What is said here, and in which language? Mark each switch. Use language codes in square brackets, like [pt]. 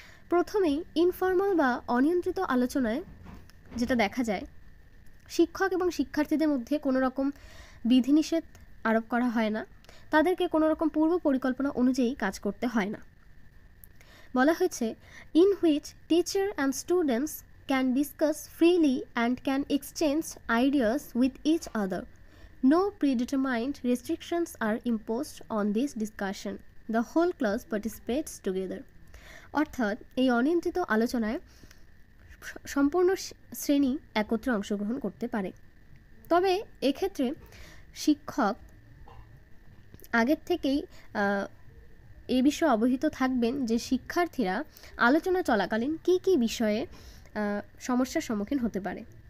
[bn] প্রথমেই ইনফর্মাল বা অনিয়ন্ত্রিত আলোচনায় যেটা দেখা যায়, শিক্ষক এবং শিক্ষার্থীদের মধ্যে কোনো রকম বিধিনিষেধ আরোপ করা হয় না, তাদেরকে কোনো রকম পূর্ব পরিকল্পনা অনুযায়ী কাজ করতে হয় না। বলা হয়েছে, [en] In which teacher and students can discuss freely and can exchange ideas with each other No predetermined restrictions are imposed on this discussion. The whole class participates together. [bn] অর্থাৎ এই অনিয়ন্ত্রিত আলোচনায় সম্পূর্ণ শ্রেণী একত্রে অংশগ্রহণ করতে পারে। তবে এক্ষেত্রে শিক্ষক আগের থেকেই এ বিষয়ে অবহিত থাকবেন যে শিক্ষার্থীরা আলোচনা চলাকালীন কী কী বিষয়ে সমস্যার সম্মুখীন হতে পারে।